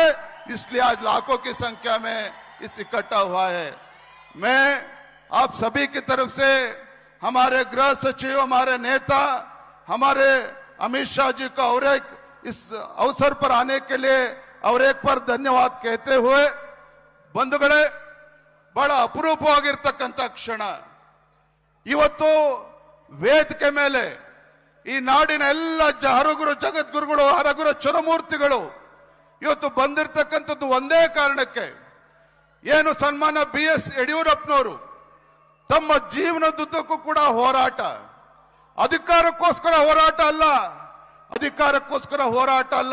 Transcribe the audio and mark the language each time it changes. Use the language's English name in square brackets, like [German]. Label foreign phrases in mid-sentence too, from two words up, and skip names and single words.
[Hindi] इसलिए आज लाखों की संख्या में इकट्ठा हुआ है। मैं आप सभी की तरफ से हमारे गृह सचिव, हमारे नेता, हमारे अमित शाह जी का और एक इस अवसर पर आने के लिए और एक पर धन्यवाद कहते हुए, [Kannada] ಬಂಧುಗಳೇ, ಬಹಳ ಅಪರೂಪವಾಗಿರ್ತಕ್ಕಂಥ ಕ್ಷಣ ಇವತ್ತು ವೇದಿಕೆ ಮೇಲೆ ಈ ನಾಡಿನ ಎಲ್ಲ ಹರಗುರು, ಜಗದ್ಗುರುಗಳು, ಹರಗುರು ಚರಮೂರ್ತಿಗಳು ಇವತ್ತು ಬಂದಿರತಕ್ಕಂಥದ್ದು ಒಂದೇ ಕಾರಣಕ್ಕೆ, ಏನು ಸನ್ಮಾನ್ಯ BS ಯಡಿಯೂರಪ್ಪನವರು ತಮ್ಮ ಜೀವನದುದ್ದಕ್ಕೂ ಕೂಡ ಹೋರಾಟ, ಅಧಿಕಾರಕ್ಕೋಸ್ಕರ ಹೋರಾಟ ಅಲ್ಲ, ಅದು ಅಧಿಕಾರಕ್ಕೋಸ್ಕರ ಹೋರಾಟ ಅಲ್ಲ.